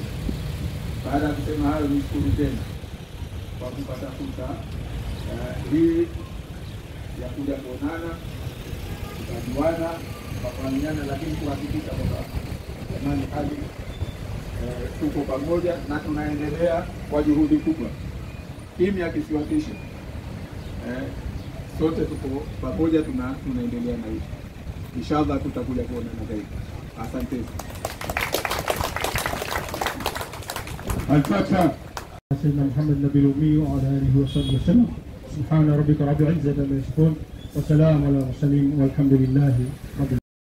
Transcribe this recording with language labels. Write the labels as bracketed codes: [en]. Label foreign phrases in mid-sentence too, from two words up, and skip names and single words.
[sw] Baada ya kusema hayo, nishukuru tena kwa kupata fursa hii ya kuja kuonana, kujuana, kufahamiana, lakini kuhakikisha kwamba jamani, hali tuko pamoja na tunaendelea kwa juhudi kubwa. Kimya kisiwatishe. Sote tuko pamoja, tunaendelea na hiyo. Inshallah tutakuja kuonana zaidi. Asante. [ar] الفاتحة. سيدنا محمد النبي الأمي وعلى آله وصحبه وسلم. سبحان ربك رب العزة عما يصفون. والسلام على المرسلين والحمد لله رب